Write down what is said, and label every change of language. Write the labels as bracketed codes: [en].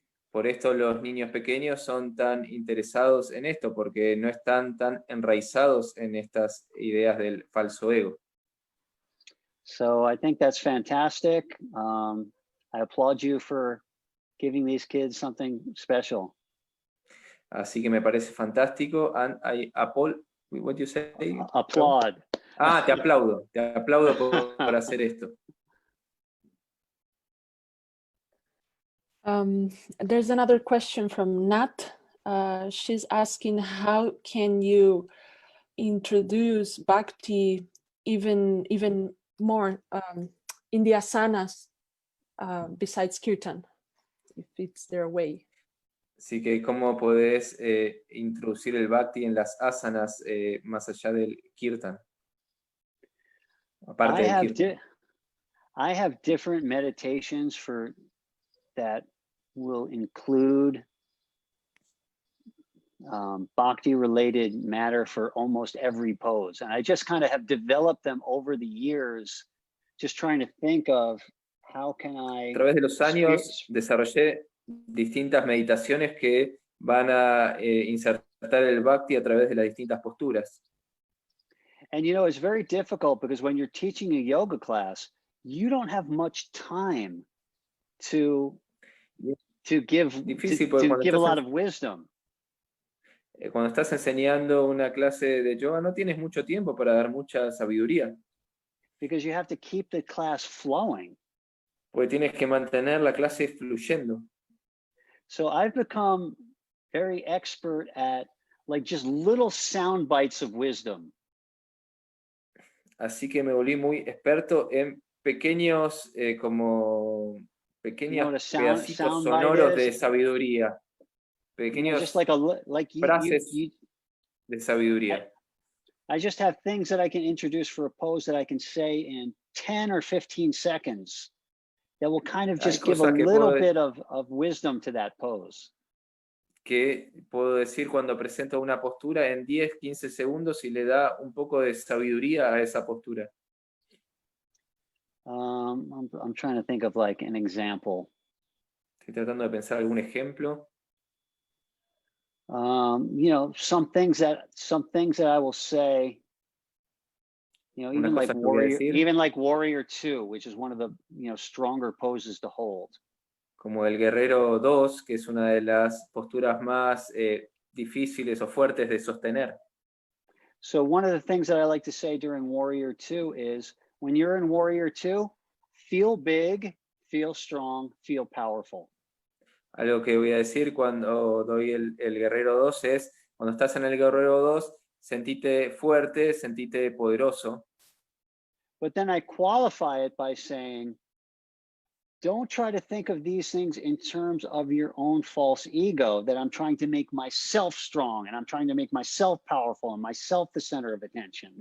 [es] Por esto los niños pequeños son tan interesados en esto, porque no están tan enraizados en estas ideas del falso ego. [en] So I think that's fantastic. I applaud you for giving these kids something special. [es] Así que me parece fantástico. [en] And I what do you say? Applaud. [es] Te aplaudo por hacer esto. [en] There's another question from Nat. She's asking, how can you introduce Bhakti even more in the asanas besides kirtan, if it's their way? [es] Así que, ¿cómo podés introducir el Bhakti en las asanas más allá del kirtan? Aparte del kirtan. [en] I have different meditations that will include Bhakti related matter for almost every pose. And I just kind of have developed them over the years, just trying to think of how can I... [es] A través de los años desarrollé distintas meditaciones que van a insertar el Bhakti a través de las distintas posturas. [en] And you know, it's very difficult because when you're teaching a yoga class, you don't have much time to give a lot of wisdom. [es] Cuando estás enseñando una clase de yoga, no tienes mucho tiempo para dar mucha sabiduría. [en] Because you have to keep the class flowing. [es] Porque tienes que mantener la clase fluyendo. [en] So I've become very expert at like just little sound bites of wisdom. [es] Así que me volví muy experto en pequeños pedacitos sonoros de sabiduría, pequeños frases de sabiduría. [en] I just have things that I can introduce for a pose that I can say in 10 or 15 seconds that will kind of just give a little bit of wisdom to that pose. [es] Que puedo decir cuando presento una postura en 10, 15 segundos y le da un poco de sabiduría a esa postura. [en] I'm trying to think of like an example. [es] Estoy tratando de pensar algún ejemplo. [en] You know, some things that I will say, you know, even like warrior 2, which is one of the, you know, stronger poses to hold. [es] Como el guerrero 2, que es una de las posturas más difíciles o fuertes de sostener. [en] So one of the things that I like to say during warrior 2 is, when you're in warrior 2, feel big, feel strong, feel powerful. [es] Algo que voy a decir cuando doy el guerrero 2 es, cuando estás en el guerrero 2, sentite fuerte, sentite poderoso. [en] But then I qualify it by saying, don't try to think of these things in terms of your own false ego, that I'm trying to make myself strong and I'm trying to make myself powerful and myself the center of attention.